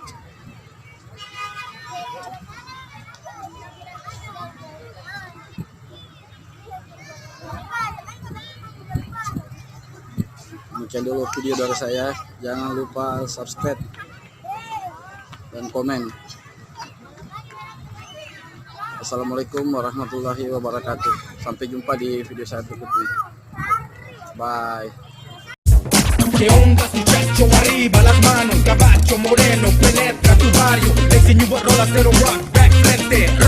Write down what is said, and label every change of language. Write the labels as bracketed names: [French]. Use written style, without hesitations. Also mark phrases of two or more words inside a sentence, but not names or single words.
[Indonesian] Demikian dulu video dari saya, jangan lupa subscribe dan komen. [Arabic] السلام عليكم ورحمة الله وبركاته. [Indonesian] Sampai jumpa di video saya berikutnya. [English] Bye. [Spanish] ¿Qué onda si pecho arriba, las manos, caballo moreno, penetra tu barrio, le enseño a rolas, pero rock, back, frente.